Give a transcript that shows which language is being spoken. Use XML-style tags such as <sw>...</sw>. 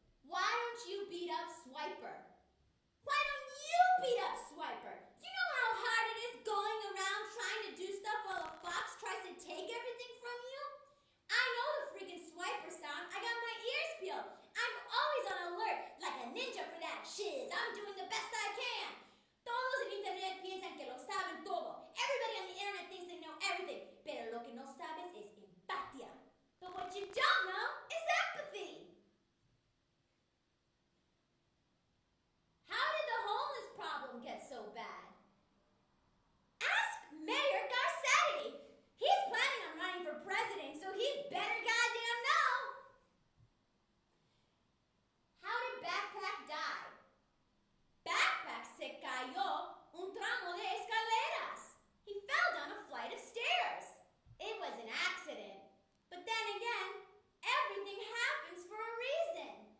<en>Why don't you beat up Swiper? Why don't you beat up Swiper? You know how hard it is going around trying to do stuff while a fox tries to take everything from you? I know the freaking Swiper sound. I got my ears peeled. I'm always on alert, like a ninja for that shiz. I'm doing the best I can.</en> <es>Todos en internet piensan que lo saben todo.</es> <en>Everybody on the internet thinks they know everything.</en> <es>Pero lo que no sabes es empatía.</es> <en>But what you don't know is empathy. How did the homeless problem get so bad? Ask Mayor Garcetti. He's planning on running for president, so he better goddamn know. How did Backpack die?</en> <es>Backpack se cayó un tramo de escaleras.</es> <en>He fell down a flight of stairs. It was an accident. But then again, everything happens for a reason.</en>